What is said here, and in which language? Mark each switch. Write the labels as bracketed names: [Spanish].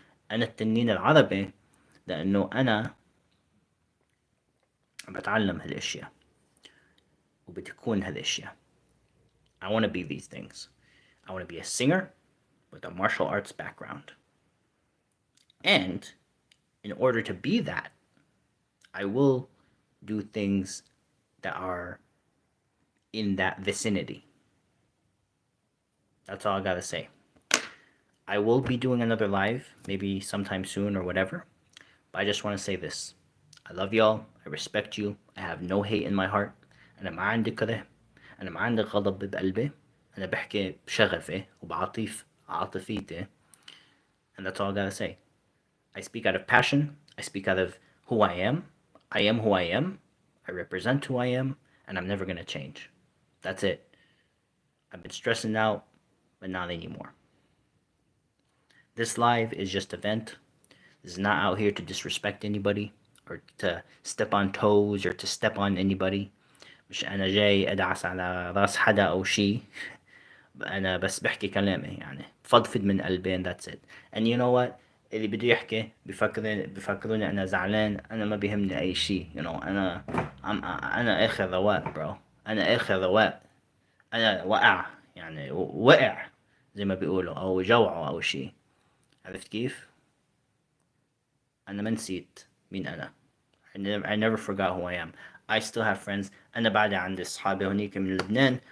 [Arabic] أنا التنين العربي لأنه أنا بتعلم هالأشياء وبتكون هالأشياء. [English] I want to be these things. I want to be a singer with a martial arts background. And in order to be that, I will do things that are in that vicinity. That's all I gotta say. I will be doing another live, maybe sometime soon or whatever. But I just want to say this. I love y'all. I respect you. I have no hate in my heart. [Arabic] أنا ما عندي كره. أنا ما عندي غضب بقلبي. أنا بحكي بشغفي عاطفيتي. [English] And that's all I gotta say. I speak out of passion. I speak out of who I am. I am who I am. I represent who I am. And I'm never gonna change. That's it. I've been stressing out, but not anymore. This live is just a vent. This is not out here to disrespect anybody or to step on toes or to step on anybody. [Arabic] مش أنا جاي أدعس على راس حدا أو شي. أنا بس بحكي كلامي يعني فضفض من قلبي [English] and that's it. And you know what? [Arabic] اللي بده يحكي بفكروني أنا زعلان. أنا ما بيهمني أي شي. [English] You know [Arabic] أنا آخر رواق bro. أنا آخر رواق. أنا وقع يعني وقع زي ما بيقولوا أو جوعوا أو شي. عرفت كيف؟ أنا ما نسيت مين أنا. [English] I never forgot who I am. I still have friends. [Arabic] أنا بعد عندي أصحابي هونيك من لبنان.